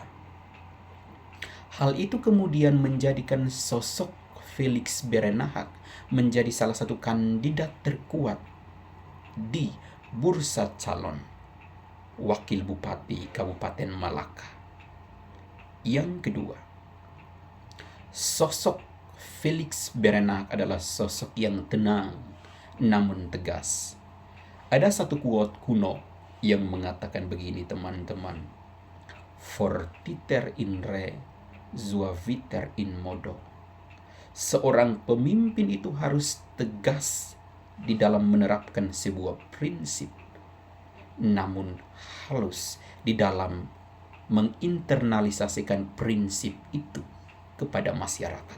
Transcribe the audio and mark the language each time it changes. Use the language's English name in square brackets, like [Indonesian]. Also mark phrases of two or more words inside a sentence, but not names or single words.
[Indonesian] Hal itu kemudian menjadikan sosok Felix Berenahak menjadi salah satu kandidat terkuat di bursa calon wakil bupati Kabupaten Malaka. Yang kedua, sosok Felix Berenahak adalah sosok yang tenang namun tegas. Ada satu quote kuno yang mengatakan begini, teman-teman: [Latin] Fortiter in re, suaviter in modo. [Indonesian] Seorang pemimpin itu harus tegas di dalam menerapkan sebuah prinsip, namun halus di dalam menginternalisasikan prinsip itu kepada masyarakat.